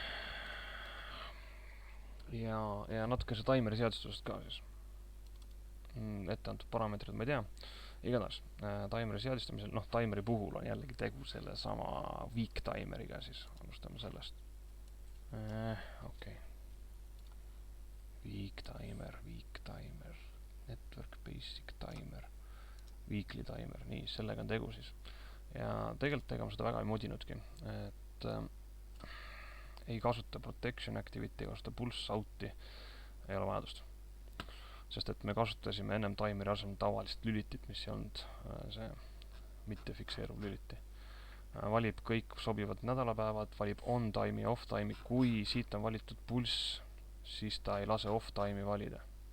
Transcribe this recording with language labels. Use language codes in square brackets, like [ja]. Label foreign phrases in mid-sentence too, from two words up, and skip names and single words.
[et] Ja natuke see taimeri seadustusest ka siis. Ette antud parameetrid ma ei tea. Igatahes, taimeri seadistamisel, taimeri puhul on jällegi tegu selle sama [en] weak timeriga, [et] siis alustame sellest. Okei. [en] Weak timer, network basic timer, weekly timer, [et] nii, sellega on tegu siis. Ja tegelikult ega ma seda väga ei modinudki, et ei kasuta [en] protection activity, [et] ei kasuta [en] pulse out'i, [et] ei ole vajadust. Sest et me kasutasime ennem timeri asemel tavalist lülitit, mis ei olnud see mitte fikseeruv lüliti. Valib kõik sobivad nädalapäevad, valib [en] on time'i [et] ja [en] off time'i, [et] kui siit on valitud pulss, siis ta ei lase [en] off time'i [et] valida.